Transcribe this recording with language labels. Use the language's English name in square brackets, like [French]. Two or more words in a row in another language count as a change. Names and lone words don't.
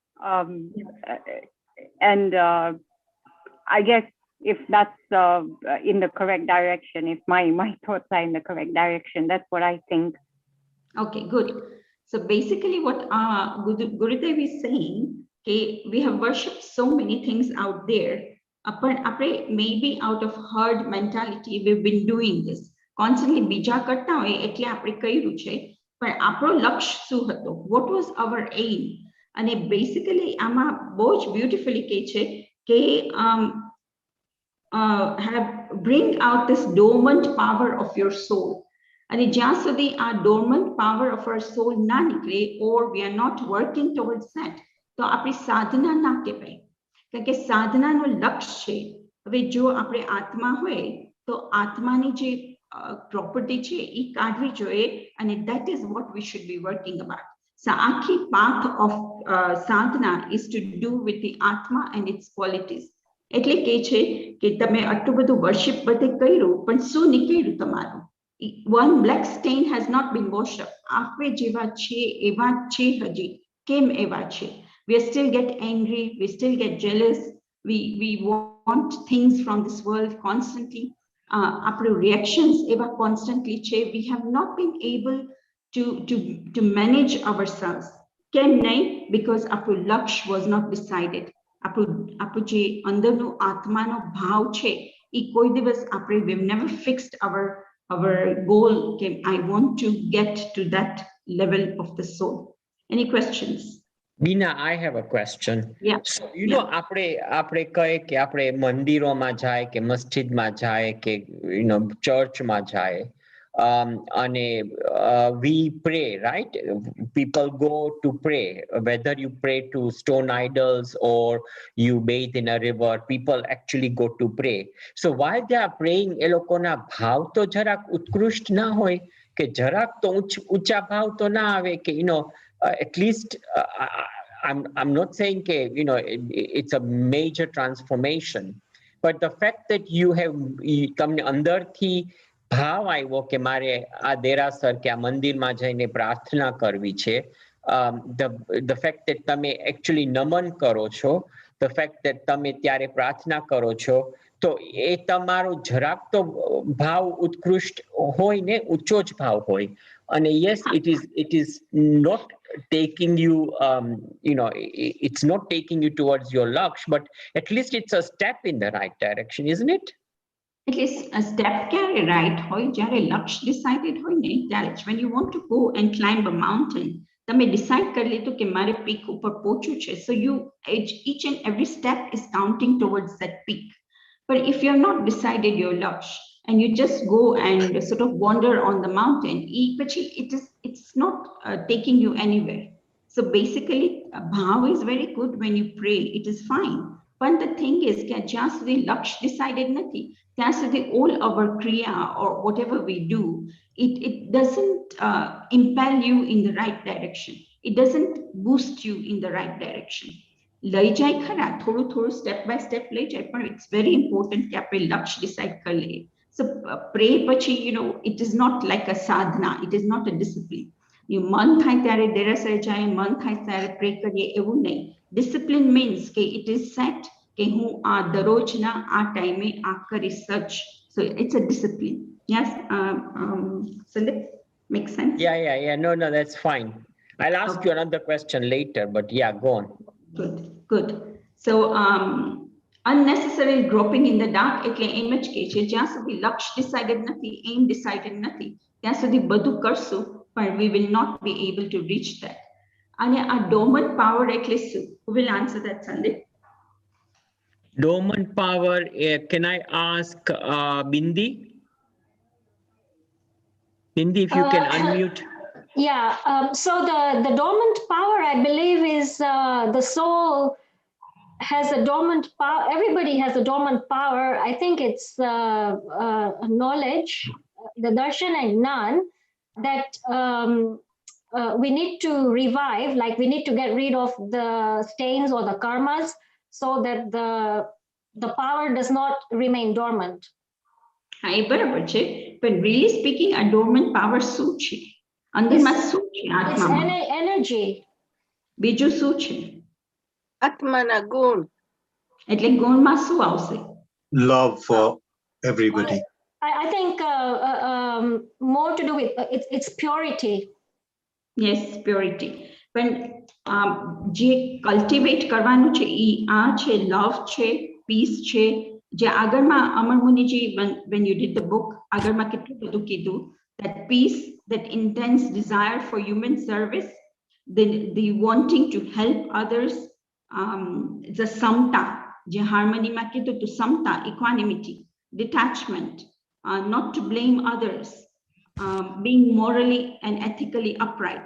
[English] And I guess if that's in the correct direction, if my thoughts are in the correct direction, that's what I think. Okay, good. So basically what Gurudev is saying, okay, we have worshipped so many things out there. Maybe out of herd mentality, we've been doing this. [Gujarati] Constantly બીજા કરતા હોય એટલે આપણે કર્યું છે પણ આપણો લક્ષ્ય શું હતો? [English] What was our aim? અને basically [Gujarati] આમાં બહુ જ [English] beautifully [Gujarati] કહે છે કે [English] bring out this dormant power of your soul. And [Gujarati] જ્યાં સુધી આ [English] dormant power of our soul [Gujarati] ના નીકળે, [English] or we are not working towards that, [Gujarati] તો આપણી સાધના ના કહેવાય. કારણ કે સાધનાનો લક્ષ્ય છે. હવે જો આપણે આત્મા હોય તો આત્માની જે પ્રોપર્ટી છે એ કાઢવી જોઈએ, અને [English] that is what we should be working about. So આખી path of sadhana is to do with the atma and its qualities. [Gujarati] એટલે કે છે કે તમે આટલું બધું worship બધે કર્યું, પણ શું નીકળ્યું તમારું? [English] One black stain has not been washed up. [Gujarati] આપણે જેવા છે એવા છે હજી. કેમ એવા છે? [English] We still get angry, we still get jealous, we want things from this world constantly. Our reactions ever constantly change. We have not been able to manage ourselves. [Gujarati] કેમ નહીં? [English] Because our lakshya was not decided. [Gujarati] Our je અંદરનો આત્માનો ભાવ છે એ કોઈ દિવસ આપણે [English] we've never fixed our goal. Okay, I want to get to that level of the soul. Any questions? Bina, I have a question. Yeah. So, you know, [Gujarati] આપણે કહીએ કે આપણે મંદિરોમાં જાય કે મસ્જિદમાં જાય કે ચર્ચમાં જાય, અને [English] we pray, right? People go to pray, whether you pray to stone idols or you bathe in a river, people actually go to pray. So while they are praying, [Gujarati] એ લોકોના ભાવ તો જરાક ઉત્કૃષ્ટ ના હોય કે જરાક તો ઊંચા ભાવ તો ના આવે કે [English] at least I'm not saying it's a major transformation, but the fact that you have [Gujarati] તમને અંદરથી ભાવ આવ્યો કે મારે આ દેરાસર કે આ મંદિરમાં જઈને પ્રાર્થના કરવી છે, [English] the fact that [Gujarati] તમે actually નમન કરો છો, [English] the fact that [Gujarati] તમે ત્યારે પ્રાર્થના કરો છો, તો એ તમારો જરાક તો ભાવ ઉત્કૃષ્ટ હોય ને, ઊંચો જ ભાવ હોય. [English] And yes, it is not taking you, it's not taking you towards your laksh, but at least it's a step in the right direction, isn't it? At least a step carry right [Gujarati] હોય જ્યારે લક્ષ decided હોય ને [English] ત્યારે when you want to go and climb a mountain, [Gujarati] તમે decide કરી લીધું કે મારે peak ઉપર પહોંચવું છે, [English] so you each and every step is counting towards that peak. But if you have not decided your laksh and you just go and sort of wander on the mountain, it's not taking you anywhere. So basically bhav is very good when you pray, it is fine. But the thing is that just the laksh decided nathi, that's the all our kriya or whatever we do, it doesn't impel you in the right direction, it doesn't boost you in the right direction. [Gujarati] લઈ જાય ખરા, થોડું [English] step by step [Gujarati] લઈ જાય, પણ [English] it's very important [Gujarati] કે આપણે લક્ષ્ય decide કરી લઈએ. [English] So pray પછી, it is not like a sadhana, it is not a discipline. [Gujarati] મન થાય ત્યારે દેરાસરે જાય, મન થાય ત્યારે pray કરીએ, એવું નહીં. [English] Discipline means [Gujarati] કે [English] it is set [Gujarati] કે હું આ દરરોજના આ ટાઈમે આ કરીશ such. [English] So it's a discipline. Yes, Sandeep, makes sense? Yeah. No, that's fine. I'll ask you another question later, but yeah, go on. [Gujarati] Good. [English] So Unnecessary groping in the dark [Gujarati] એટલે એમ જ કહે છે જ્યાં સુધી લક્ષ્ય decided નથી, [English] aim decided [Gujarati] નથી, ત્યાં સુધી બધું કરશું પણ [English] we will not be able to reach that. [Gujarati] અને આ [English] dormant power [Gujarati] એટલે શું? [English] Who will answer that, Sandeep? Dormant power, can I ask Bindi? Bindi, if you can unmute. Yeah, so the dormant power, I believe, is the soul has a dormant power. Everybody has a dormant power. I think it's knowledge, the darshan and none, that we need to revive, like we need to get rid of the stains or the karmas so that the power does not remain dormant. [Gujarati] હા એ બરાબર છે પણ [English] really speaking a dormant power [Gujarati] શું છે? અંદરમાં શું છે [English] It's [Gujarati] આત્મામાં? [English] energy. [Gujarati] બીજું શું છે? આત્માના ગુણ. એટલે ગુણમાં શું આવશે? [English] Love for everybody. I think more to do with it's purity. Yes, purity. [Gujarati] પણ જે કલ્ટિવેટ કરવાનું છે એ આ છે, લવ છે, પીસ છે. જે આગળમાં [English] અમર મુનિજી when you did the book [Gujarati] આગળમાં કેટલું બધું કીધું [English] that peace, that intense desire for human service, the wanting to help others, the samta, [Gujarati] જે હાર્મનીમાં કીધું તો [English] samta, equanimity, detachment, not to blame others, being morally and ethically upright.